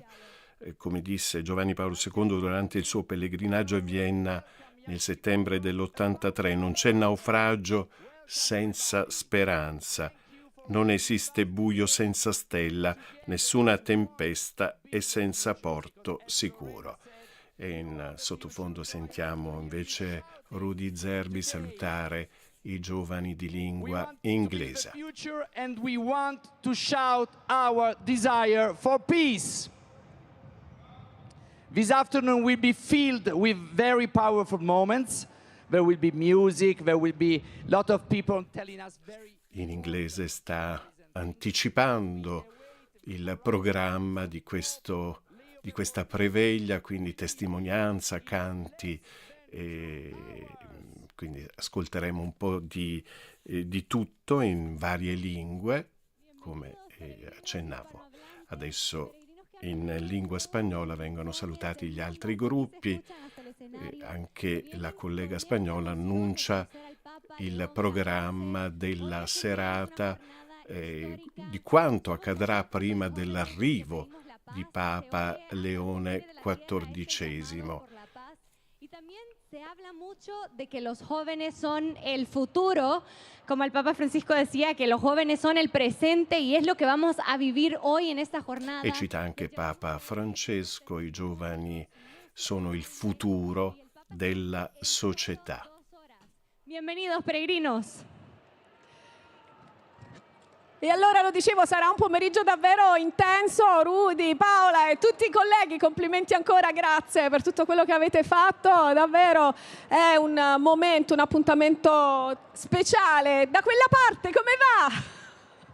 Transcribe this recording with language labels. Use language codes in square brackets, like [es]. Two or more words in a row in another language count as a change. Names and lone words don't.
[it] Come disse Giovanni Paolo II durante il suo pellegrinaggio a Vienna nel settembre dell'83, non c'è naufragio senza speranza, non esiste buio senza stella, nessuna tempesta è senza porto sicuro. E in sottofondo sentiamo invece Rudy Zerbi salutare i giovani di lingua inglese. [en] And we want to shout our desire for peace. This afternoon will be filled with very powerful moments. There will be music, there will be a lot of people telling us very... [it] In inglese sta anticipando il programma di questa preveglia, quindi testimonianza, canti, e quindi ascolteremo un po' di tutto in varie lingue, come accennavo. Adesso in lingua spagnola vengono salutati gli altri gruppi, anche la collega spagnola annuncia il programma della serata, di quanto accadrà prima dell'arrivo di Papa Leone XIV. [es] Y también se habla mucho de que los jóvenes son el futuro, como el Papa Francisco decía, que los jóvenes son el presente y es lo que vamos a vivir hoy en esta jornada. [it] E cita anche Papa Francesco, i giovani sono il futuro della società. [es] Bienvenidos, peregrinos. [it] E allora lo dicevo, sarà un pomeriggio davvero intenso. Rudy, Paola e tutti i colleghi, complimenti ancora, grazie per tutto quello che avete fatto. Davvero è un momento, un appuntamento speciale. Da quella parte come va?